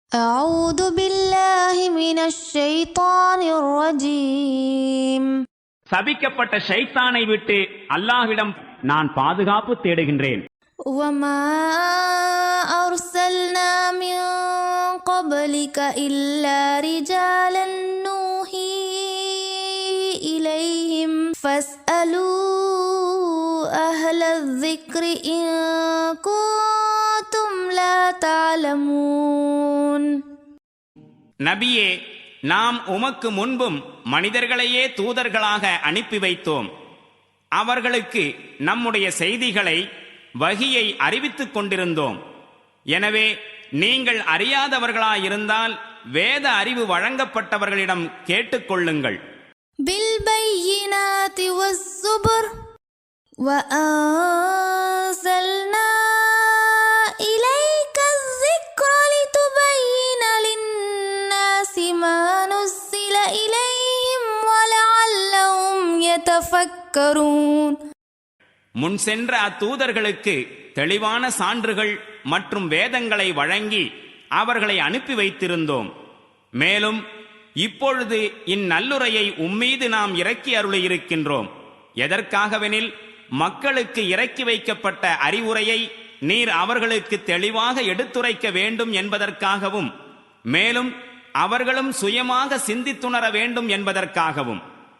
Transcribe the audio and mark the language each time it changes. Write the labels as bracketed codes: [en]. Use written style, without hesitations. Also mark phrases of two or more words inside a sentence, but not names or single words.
[ar] أعوذ بالله من الشيطان الرجيم. [ta] சபிக்கப்பட்ட ஷைத்தானை விட்டு அல்லாஹ்விடம் நான் பாதுகாப்பு தேடுகின்றேன். [ar] وما أرسلنا من قبلك إلا رجالا نوحي إليهم فاسألوا أهل الذكر إن كنتم لا تعلمون. [ta] நபியே, நாம் உமக்கு முன்பும் மனிதர்களையே தூதர்களாக அனுப்பி வைத்தோம். அவர்களுக்கு நம்முடைய செய்திகளை வஹியை அறிவித்துக் கொண்டிருந்தோம். எனவே நீங்கள் அறியாதவர்களாயிருந்தால் வேத அறிவு வழங்கப்பட்டவர்களிடம் கேட்டுக்கொள்ளுங்கள். [ar] بالبينات والزبر وأنزلنا إليك الذكر لتبين للناس ما نزل إليهم ولعلهم يتفكرون. [ta] முன் சென்ற அத்தூதர்களுக்கு தெளிவான சான்றுகள் மற்றும் வேதங்களை வழங்கி அவர்களை அனுப்பி வைத்திருந்தோம். மேலும் இப்பொழுது இந்நல்லுரையை உம்மீது நாம் இறக்கி அருளியிருக்கின்றோம். எதற்காகவெனில் மக்களுக்கு இறக்கி வைக்கப்பட்ட அறிவுரையை நீர் அவர்களுக்கு தெளிவாக எடுத்துரைக்க வேண்டும் என்பதற்காகவும், மேலும் அவர்களும் சுயமாக சிந்தித்துணர வேண்டும் என்பதற்காகவும்.